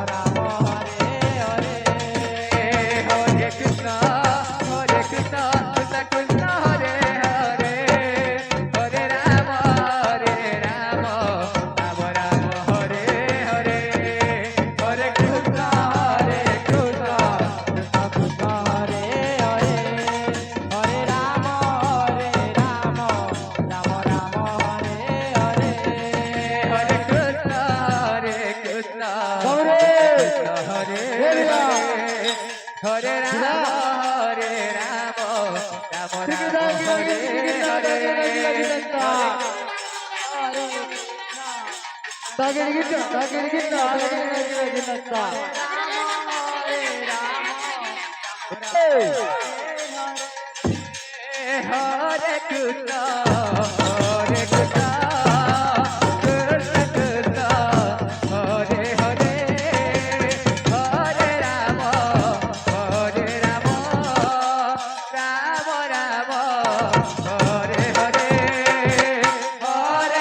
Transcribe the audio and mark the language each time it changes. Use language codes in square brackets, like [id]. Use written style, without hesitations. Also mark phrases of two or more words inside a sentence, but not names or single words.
[sa] Rama Hare Hare Hare Krishna Hare Krishna Krishna Krishna Hare Hare Hare Rama Hare Rama Rama Rama Hare Hare Hare Krishna Hare Krishna Krishna Krishna Hare Hare Hare Rama Hare Rama Rama Rama Hare Hare Hare Krishna Hare Krishna গৌরে Krishna Hare Hare Hare Rama Hare Rama Rama Rama Hare Hare তাগের গিটা তাগের গিটা তাগের গিটা Hare Krishna Hare Krishna Krishna Krishna Hare Hare Hare Rama Hare Rama Rama Rama Hare Hare Hare